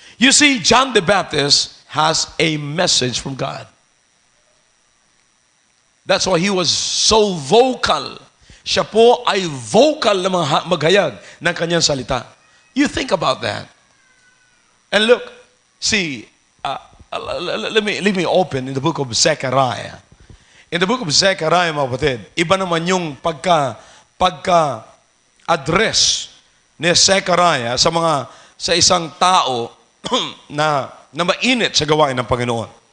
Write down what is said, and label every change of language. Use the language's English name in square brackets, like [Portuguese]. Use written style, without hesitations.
[English] You see, John the Baptist has a message from God. That's why he was so vocal. [Filipino] Siya po ay vocal na maghayag ng kanyang salita. [English] You think about that. And look, see, let me open in the book of Zechariah. In the book of Zechariah, [Filipino] mga kapatid, iba naman yung pagka-address ni Zechariah sa isang tao na mainit sa gawain ng Panginoon.